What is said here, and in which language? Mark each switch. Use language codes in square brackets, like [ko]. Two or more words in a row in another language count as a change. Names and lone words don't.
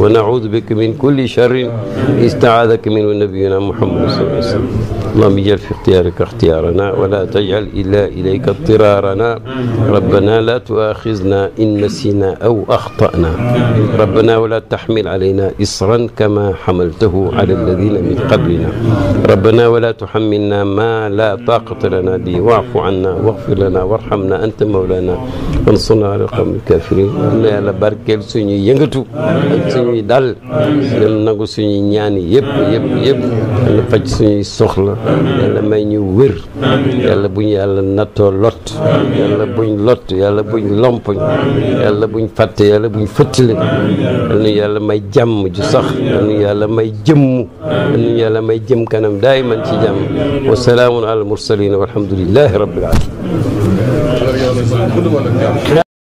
[ar] ونعوذ بك من كل شر استعاذك منه نبينا محمد صلى الله عليه وسلم اللهم اجعل في اختيارك اختيارنا ولا تجعل إلا إليك اضطرارنا ربنا لا تؤاخذنا إن نسينا أو أخطأنا ربنا ولا تحمل علينا إصرا كما حملته على الذين من قبلنا ربنا ولا تحملنا ما لا طاقة لنا به واعف عنا واغفر لنا وارحمنا أنت مولانا وانصرنا على القوم الكافرين [wo] yàlla barkeel suñuy yëngatu ak suñuy dal yàlla nangu suñuy ñaani yëpp yàlla faj suñuy soxla yàlla may ñu wér yàlla buñ yàlla nattoo lot yàlla buñ lot yàlla buñ lompoñ yàlla buñ fàtte yàlla buñ fëttale yàlla may jàmm ju sax yàlla may jëmm yàlla may jëm kanam daay man ci jàmm [ar] وسلام على المرسلين والحمد لله رب العالمين